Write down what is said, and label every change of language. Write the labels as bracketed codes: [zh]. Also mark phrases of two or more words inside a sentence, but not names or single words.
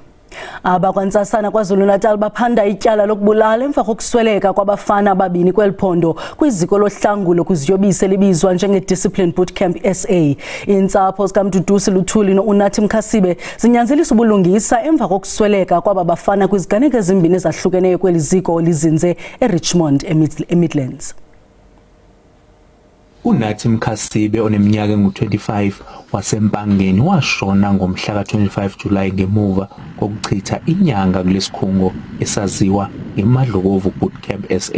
[xh] Abakwantsasana KwaZulu-Natal baphanda ityala lokubulala emva kokusweleka kwabafana ababini kweliphondo kwiziko lohlangulo kwiziyobisi elibizwa njenge-Discipline Bootcamp SA. Iintsapho zikaMduduzi Luthuli noUnathi Mkhasibe zinyanzelisa ubulungisa emva kokusweleka kwaba bafana kwiziganeko ezimbini ezahlukeneyo kweli ziko lizinze eRichmond eMidlands. [zu] uNathi Mkhasibe oneminyaka engu-25 wasempangeni washona ngomhla ka-25 Julayi ngemuva kokuchitha inyanga kulesikhungo esaziwa ngeMadlokovu Bootcamp SA.